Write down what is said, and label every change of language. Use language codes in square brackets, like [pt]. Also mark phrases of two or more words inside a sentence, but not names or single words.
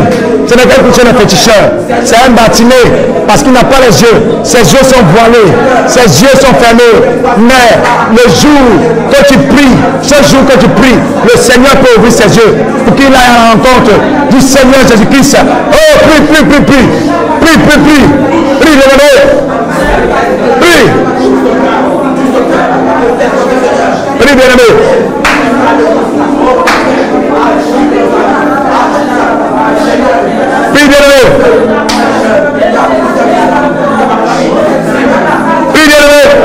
[fr] Ce n'est que chez les féticheurs. C'est un bâtiment parce qu'il n'a pas les yeux. Ses yeux sont voilés. Ses yeux sont fermés. Mais le jour que tu pries, ce jour que tu pries, le Seigneur peut ouvrir ses yeux pour qu'il aille à la rencontre du Seigneur Jésus-Christ. Oh, prie, prie, prie, prie. Prie, prie, prie. Prie, levez-le. Prie. Prie, bien-aimé. Prie, bien-aimé. Prie, bien-aimé.